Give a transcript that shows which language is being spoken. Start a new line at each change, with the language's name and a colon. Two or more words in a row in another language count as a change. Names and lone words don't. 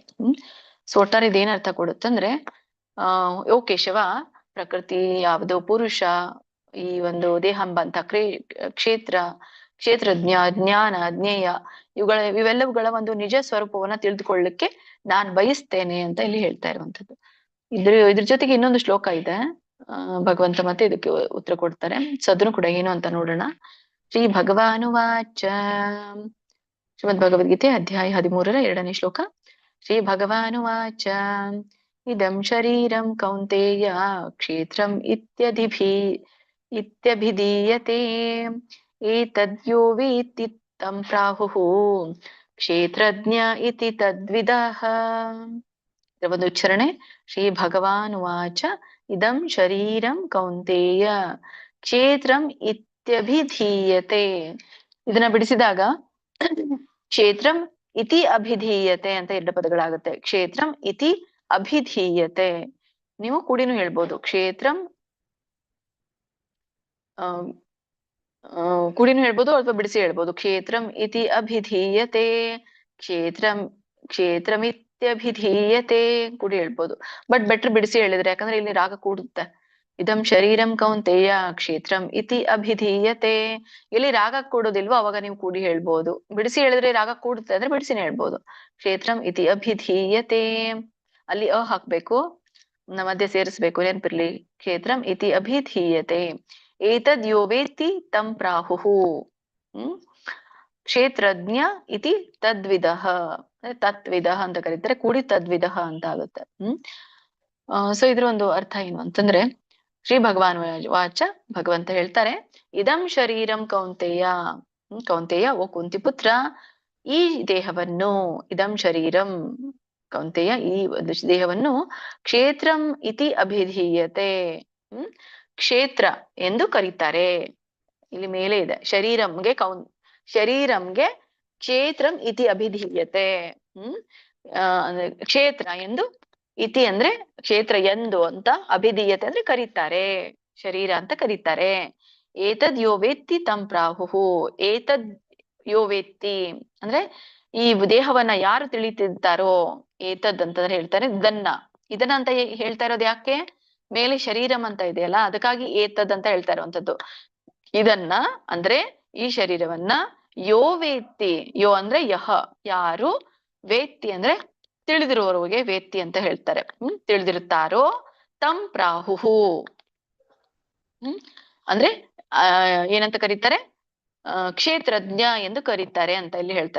Kannada: ಸೊ ಒಟ್ಟಾರೆ ಇದೇನ್ ಅರ್ಥ ಕೊಡುತ್ತಂದ್ರೆ ಓ ಕೇಶವ, ಪ್ರಕೃತಿ ಯಾವುದು, ಪುರುಷ, ಈ ಒಂದು ದೇಹ ಎಂಬಂತ ಕ್ಷೇತ್ರ, ಕ್ಷೇತ್ರಜ್ಞ, ಜ್ಞಾನ, ಜ್ಞೇಯ, ಇವೆಲ್ಲವುಗಳ ಒಂದು ನಿಜ ಸ್ವರೂಪವನ್ನ ತಿಳಿದುಕೊಳ್ಳಲಿಕ್ಕೆ ನಾನ್ ಬಯಸ್ತೇನೆ ಅಂತ ಇಲ್ಲಿ ಹೇಳ್ತಾ ಇರುವಂತದ್ದು. ಇದ್ರ ಜೊತೆಗೆ ಇನ್ನೊಂದು ಶ್ಲೋಕ ಇದೆ. ಭಗವಂತ ಮತ್ತೆ ಇದಕ್ಕೆ ಉತ್ತರ ಕೊಡ್ತಾರೆ. ಸೊ ಅದನ್ನು ಕೂಡ ಏನು ಅಂತ ನೋಡೋಣ.
Sanskrit: ಶ್ರೀ ಭಗವಾನುವಾಚ.
Kannada: ಶ್ರೀಮದ್ ಭಗವದ್ಗೀತೆ ಅಧ್ಯಾಯ 13 2ನೇ ಶ್ಲೋಕ.
Sanskrit: ಶ್ರೀ ಭಗವಾನುವಾಚ. ಇದಂ ಶರೀರಂ ಕೌಂತೇಯ ಕ್ಷೇತ್ರಂ ಇತ್ಯಭಿಧೀಯತೆ. ಏತದ್ಯೋ ವೇತ್ತಿ तं ಪ್ರಾಹುಃ ಕ್ಷೇತ್ರಜ್ಞ ಇತಿ ತದ್ವಿದಃ.
Kannada: ಇದರ ಒಂದು ಉಚ್ಚಾರಣೆ.
Sanskrit: ಶ್ರೀ ಭಗವಾನುವಾಚ. ಇದಂ ಶರೀರಂ ಕೌಂತೇಯ ಕ್ಷೇತ್ರಂ ಇತ್ಯಭಿಧೀಯತೆ.
Kannada: ಇದನ್ನ ಬಿಡಿಸಿದಾಗ
Sanskrit: ಕ್ಷೇತ್ರಂ ಇತಿ ಅಭಿಧೀಯತೆ
Kannada: ಅಂತ 2 ಪದಗಳಾಗುತ್ತೆ.
Sanskrit: ಕ್ಷೇತ್ರಂ ಇತಿ ಅಭಿಧೀಯತೆ.
Kannada: ನೀವು ಕೂಡಿನೂ ಹೇಳ್ಬೋದು. ಕ್ಷೇತ್ರಂ ಕೂಡಿನೂ ಹೇಳ್ಬೋದು ಅಥವಾ ಬಿಡಿಸಿ ಹೇಳ್ಬೋದು.
Sanskrit: ಕ್ಷೇತ್ರಂ ಇತಿ ಅಭಿಧೀಯತೆ,
Kannada: ಕ್ಷೇತ್ರಮಿತ್ಯಭಿಧೀಯತೆ ಕೂಡಿ ಹೇಳ್ಬೋದು.
English: but better
Kannada: ಬಿಡಿಸಿ ಹೇಳಿದ್ರೆ, ಯಾಕಂದ್ರೆ ಇಲ್ಲಿ ರಾಗ ಕೂಡುತ್ತೆ.
Sanskrit: ಇದಂ ಶರೀರಂ ಕೌಂತೇಯ ಕ್ಷೇತ್ರಂ ಇತಿ ಅಭಿಧೀಯತೆ.
Kannada: ಇಲ್ಲಿ ರಾಗ ಕೂಡೋದಿಲ್ವೋ ಅವಾಗ ನೀವು ಕೂಡಿ ಹೇಳ್ಬೋದು. ಬಿಡಿಸಿ ಹೇಳಿದ್ರೆ ರಾಗ ಕೂಡುತ್ತೆ ಅಂದ್ರೆ ಬಿಡಿಸಿನೇ ಹೇಳ್ಬೋದು.
Sanskrit: ಕ್ಷೇತ್ರಂ ಇತಿ ಅಭಿಧೀಯತೆ,
Kannada: ಅಲ್ಲಿ ಹಾಕ್ಬೇಕು, ಮಧ್ಯೆ ಸೇರಿಸ್ಬೇಕು, ನೆನಪಿರ್ಲಿ.
Sanskrit: ಕ್ಷೇತ್ರಂ ಇತಿ ಅಭಿಧೀಯತೆ. ಏತದ್ ಯೋ ವೇತ್ತಿ ತಂ ಪ್ರಾಹುಃ ಕ್ಷೇತ್ರಜ್ಞ ಇತಿ ತದ್ವಿದಃ.
Kannada: ತತ್ವಿದಃ ಅಂತ ಕರೀತಾರೆ, ಕೂಡಿ ತದ್ವಿದಃ ಅಂತ ಆಗುತ್ತೆ. ಸೊ ಇದ್ರ ಒಂದು ಅರ್ಥ ಏನು ಅಂತಂದ್ರೆ,
Sanskrit: ಶ್ರೀ ಭಗವಾನ್ ವಾಚ,
Kannada: ಭಗವಂತ ಹೇಳ್ತಾರೆ,
Sanskrit: ಇದಂ ಶರೀರಂ ಕೌಂತೇಯ. ಕೌಂತೇಯ,
Kannada: ಓ ಕುಂತಿ ಪುತ್ರ, ಈ ದೇಹವನ್ನು,
Sanskrit: ಇದಂ ಶರೀರಂ ಕೌಂತೇಯ,
Kannada: ಈ ಒಂದು ದೇಹವನ್ನು
Sanskrit: ಕ್ಷೇತ್ರಂ ಇತಿ ಅಭಿಧೀಯತೆ,
Kannada: ಕ್ಷೇತ್ರ ಎಂದು ಕರೀತಾರೆ. ಇಲ್ಲಿ ಮೇಲೆ ಇದೆ ಶರೀರಂಗೆ ಶರೀರಂಗೆ
Sanskrit: ಕ್ಷೇತ್ರಂ ಇತಿ ಅಭಿಧೀಯತೆ.
Kannada: ಅಂದ್ರೆ ಕ್ಷೇತ್ರ ಎಂದು, ಇತಿ ಅಂದ್ರೆ ಕ್ಷೇತ್ರ ಎಂದು ಅಂತ, ಅಭಿಧೀಯತೆ ಅಂದ್ರೆ ಕರೀತಾರೆ, ಶರೀರ ಅಂತ ಕರೀತಾರೆ.
Sanskrit: ಏತದ್ ಯೋ ವೇತ್ತಿ ತಂ ಪ್ರಾಹುಹು. ಏತದ್ ಯೋ ವೇತ್ತಿ
Kannada: ಅಂದ್ರೆ ಈ ದೇಹವನ್ನ ಯಾರು ತಿಳಿತಿರ್ತಾರೋ, ಏತದ್ ಅಂತಂದ್ರೆ ಹೇಳ್ತಾರೆ ಇದನ್ನ ಅಂತ ಹೇಳ್ತಾ ಇರೋದು ಯಾಕೆ, ಮೇಲೆ ಶರೀರಂ ಅಂತ ಇದೆಯಲ್ಲ ಅದಕ್ಕಾಗಿ ಏತದ್ ಅಂತ ಹೇಳ್ತಾ ಇರುವಂತದ್ದು. ಇದನ್ನ ಅಂದ್ರೆ ಈ ಶರೀರವನ್ನ
Sanskrit: ಯೋ ವೇತ್ತಿ,
Kannada: ಯೋ ಅಂದ್ರೆ ಯಹ ಯಾರು, ವೇತ್ತಿ ಅಂದ್ರೆ ತಿಳಿದಿರುವವರಿಗೆ ವೇತ್ತಿ ಅಂತ ಹೇಳ್ತಾರೆ. ತಿಳಿದಿರುತ್ತಾರೋ
Sanskrit: ತಂ ಪ್ರಾಹುಹು
Kannada: ಅಂದ್ರೆ ಏನಂತ ಕರೀತಾರೆ, ಕ್ಷೇತ್ರಜ್ಞ ಎಂದು ಕರೀತಾರೆ ಅಂತ ಇಲ್ಲಿ ಹೇಳ್ತಾರೆ.